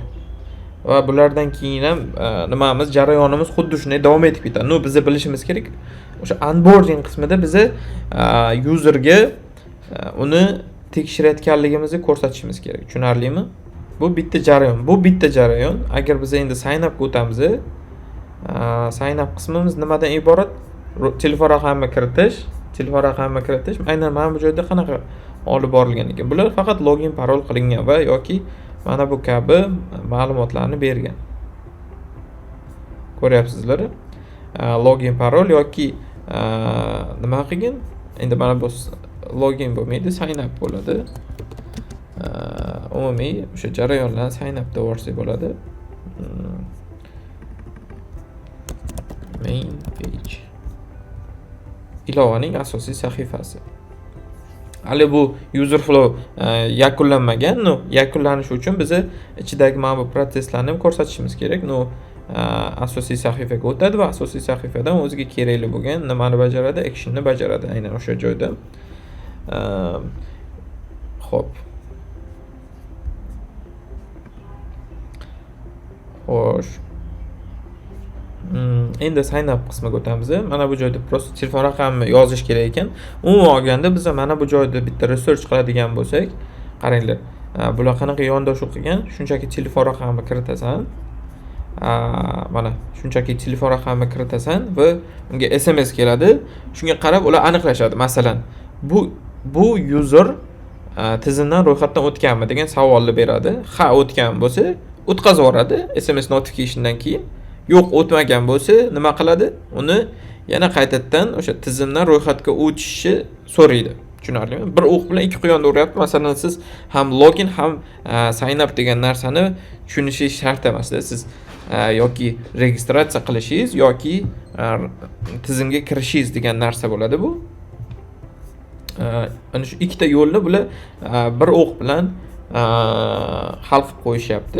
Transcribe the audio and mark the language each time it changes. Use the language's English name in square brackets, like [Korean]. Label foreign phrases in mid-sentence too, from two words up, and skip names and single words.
[Uzbek] Va bulardan keyin ham nimamiz, jarayonimiz xuddi shunday davom etib ketadi. Bizni bilishimiz kerak. O'sha onboarding qismida bizni userga uni tekshirayotganligimizni ko'rsatishimiz kerak. Tushunarlimi? Bu bitta jarayon. Agar biz endi [English] sign up [Uzbek] ga o'tamiz, [English] sign up [Uzbek] qismimiz nimadan iborat? Telefon raqamini kiritish. Aynan mana bu joyda qanaqa olib borilgan ekan. Bular faqat login, parol qilingan va yoki mana bu kabi ma'lumotlarni bergan. Ko'ryapsizlar? Login, parol yoki nima qilgan? Endi mana bu login bo'lmaydi, [English] sign up bo'ladi. [Uzbek] Umumiy o'sha jarayonlarni [English] sign up [Uzbek] deb yuborsak bo'ladi. [English] Main page. [Uzbek] Ilovaning asosiy sahifasi. Hali bu [English] user flow [Uzbek] yakunlanmagan. Yakunlanishi uchun biz ichidagi mana bu protsesslarni ham ko'rsatishimiz kerak. Asosiy sahifaga o'tadi va asosiy sahifadan o'ziga kerakli bo'lgan nimani bajaradi? Actionni bajaradi aynan o'sha joyda. Xo'p. Xo'sh. Endi [English] sign up [Uzbek] qismiga o'tamiz. Mana bu joyda prosta telefon raqamini yozish kerak ekan. Umuman olganda biz mana bu joyda bitta research qiladigan bo'lsak, qaranglar. Bular qanaqa yondashuv qilgan? Shunchaki telefon raqamini kiritasan. Mana shunchaki telefon raqamini kiritasan va unga SMS keladi. Shunga qarab ular aniqlashadi. Masalan, bu user tizimdan ro'yxatdan o'tganmi degan savolni beradi. Ha, o'tgan bo'lsa, o'tkazib yuboradi [English] SMS notificationdan [Uzbek] keyin. Yo'q, o'tmagan bo'lsa, nima qiladi? Uni yana qaytadan o'sha tizimdan ro'yxatga o'tishni so'raydi. Tushunarlimi? Bir o'q bilan ikki quyonni uryapti. Masalan, siz ham login ham [English] sign up [Uzbek] degan narsani tushunishingiz shart emas-da. Siz yoki registratsiya qilishingiz yoki tizimga kirishingiz degan narsa bo'ladi bu. Ana shu ikkita yo'lni bular bir o'q bilan hal qilib qo'yishyapti.